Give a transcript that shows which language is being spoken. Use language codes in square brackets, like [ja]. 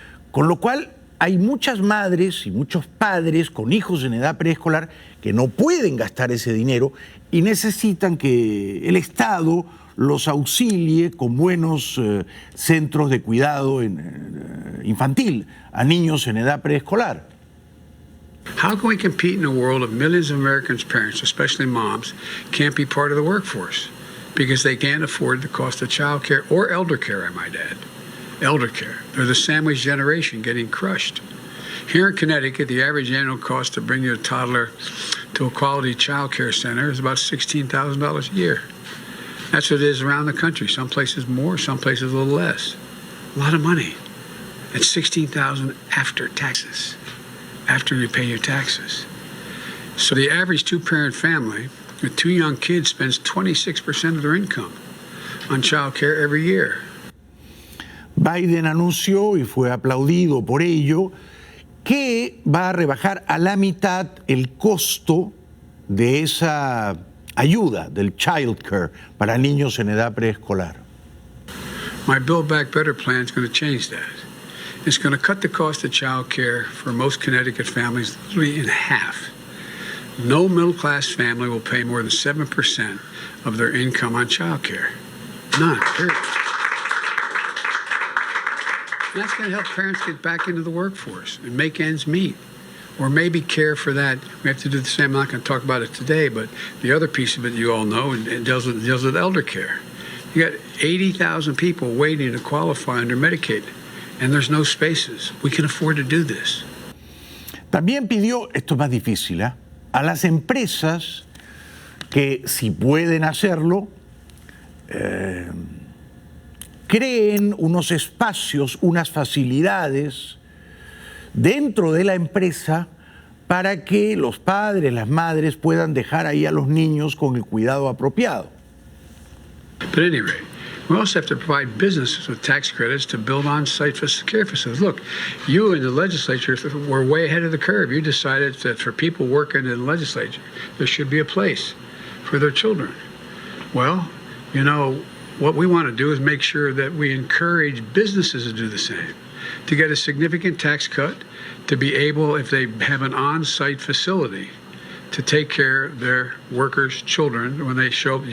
[es] Con lo cual hay muchas madres y muchos padres con hijos en edad preescolar que no pueden gastar ese dinero y necesitan que el Estado los auxilie con buenos centros de cuidado infantil a niños en edad preescolar. [en] How can we compete in a world of millions of Americans' parents, especially moms, can't be part of the workforce because they can't afford the cost of child care or elder care, I might add. Elder care. They're the sandwich generation getting crushed. Here in Connecticut, the average annual cost to bring your toddler to a quality child care center is about $16,000 a year. That's what it is around the country. Some places more, some places a little less. A lot of money. It's $16,000 after taxes, after you pay your taxes. So the average two-parent family with two young kids spends 26% of their income on child care every year. [es] Biden anunció, y fue aplaudido por ello, que va a rebajar a la mitad el costo de esa ayuda, del child care, para niños en edad preescolar. [en] My Build Back Better plan is going to change that. It's going to cut the cost of child care for most Connecticut families literally in half. No middle-class family will pay more than 7% of their income on child care. None, period. And that's going to help parents get back into the workforce and make ends meet. Or maybe care for that. We have to do the same. I'm not going to talk about it today, but the other piece of it you all know, and it deals with elder care. You got 80,000 people waiting to qualify under Medicaid, and there's no spaces. We can afford to do this. [es] También pidió, esto es más difícil, a las empresas que, si pueden hacerlo, creen unos espacios, unas facilidades dentro de la empresa para que los padres, las madres puedan dejar ahí a los niños con el cuidado apropiado. [en] But at any rate, we also have to provide businesses with tax credits to build on-site care facilities. Look, you in the legislature were way ahead of the curve. You decided that for people working in the legislature, there should be a place for their children. Well, you know, what we want to do is make sure that we encourage businesses to do the same, to get a significant tax cut, to be able, if they have an on-site facility, to take care of their workers' children when they show up.